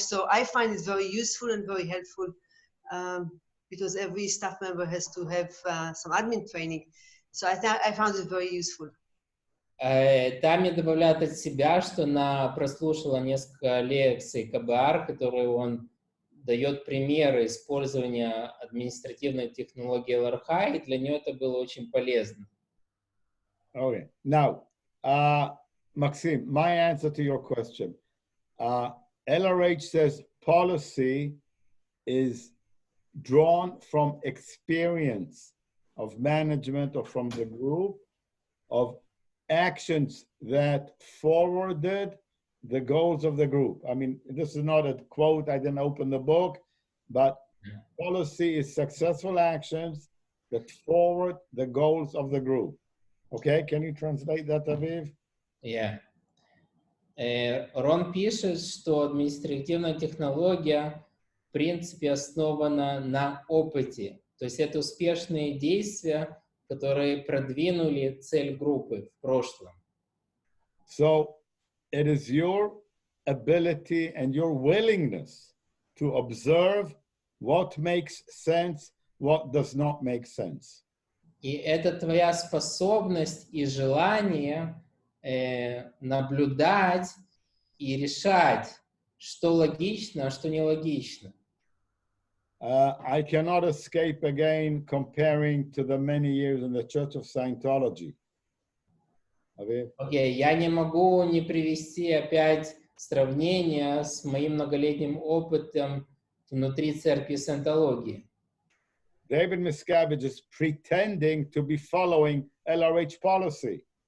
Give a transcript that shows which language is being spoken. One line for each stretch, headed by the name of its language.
English: So I find it very useful and very helpful because every staff member has to have some admin training. So I found it very useful.
Russian: Тами добавляет от себя, что она прослушала несколько лекций КБР, которые он дает примеры использования административной технологии ЛРХ, и для нее это было очень полезно.
English: Okay. Now, Maxim, my answer to your question. LRH says policy is drawn from experience of management or from the group of actions that forwarded the goals of the group. I mean, this is not a quote, I didn't open the book, but policy is successful actions that forward the goals of the group. Okay, can you translate that, Aviv? Yeah.
Russian: Рон пишет, что административная технология в принципе основана на опыте. То есть это успешные действия, которые продвинули цель группы в прошлом.
English: So it is your ability and your willingness to observe what makes sense, what does not make sense.
Russian: И это твоя способность и желание наблюдать и решать, что логично, а что нелогично.
English: I cannot escape again comparing to the many years in the Church of Scientology.
Russian: Okay, я не могу не привести опять сравнение с моим многолетним опытом внутри церкви саентологии.
English: David Miscavige is pretending to be following LRH policy.